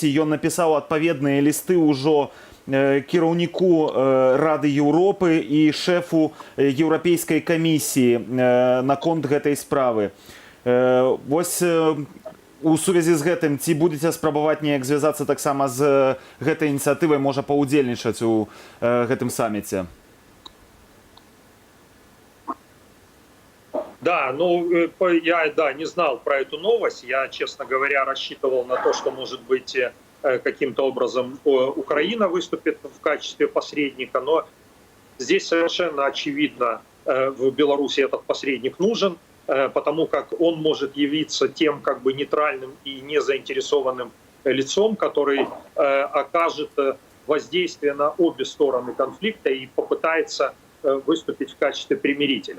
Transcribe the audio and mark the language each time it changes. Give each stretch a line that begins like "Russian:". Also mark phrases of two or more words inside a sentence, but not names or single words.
Belarusian: Ён напісаў адпаведныя лісты ўжо кіраўніку Рады Еўропы і шэфу Еўрапейскай камісіі наконт гэтай справы. Вось у сувязі з гэтым, ці будзеце спрабаваць неяк звязацца таксама з гэтай ініцыятывай, можа паўдзельнічаць у гэтым самміце?
Russian: Да, ну, я не знал про эту новость. Я, честно говоря, рассчитывал на то, что, может быть, каким-то образом Украина выступит в качестве посредника, но здесь совершенно очевидно, в Беларуси этот посредник нужен, потому как он может явиться тем как бы нейтральным и незаинтересованным лицом, который окажет воздействие на обе стороны конфликта и попытается выступить в качестве примирителя.